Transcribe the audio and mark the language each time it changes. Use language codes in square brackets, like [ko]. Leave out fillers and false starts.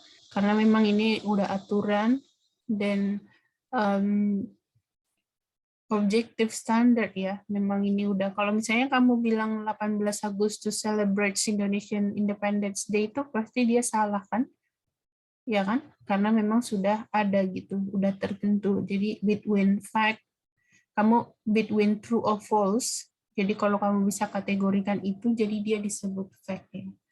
[id] Karena memang ini udah aturan dan objektif standar ya. Memang ini udah, kalau misalnya kamu bilang [en] 18 Agustus celebrates Indonesian Independence Day [id] itu pasti dia salah kan? Ya kan? Karena memang sudah ada gitu, udah tertentu. Jadi [en] between fact, [id] kamu [en] between true or false. [id] Jadi kalau kamu bisa kategorikan itu, jadi dia disebut fact ya.